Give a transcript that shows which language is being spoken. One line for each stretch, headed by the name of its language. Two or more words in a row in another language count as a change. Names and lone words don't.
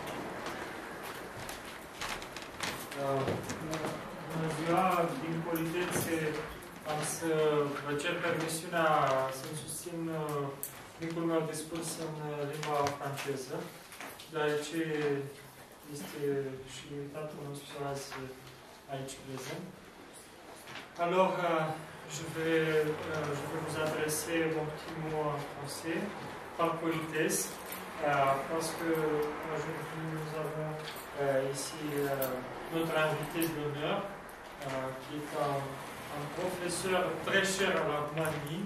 Romanian: Bună ziua, din politețe am să vă cer permisiunea să-mi susțin micul meu discurs în limba franceză, deoarece este și invitatul nostru azi aici prezent.
French: Alors, je vais vous adresser mon petit mot en français, par politesse, parce que aujourd'hui nous avons ici notre invité de l'honneur, qui est un professeur très cher à la Roumanie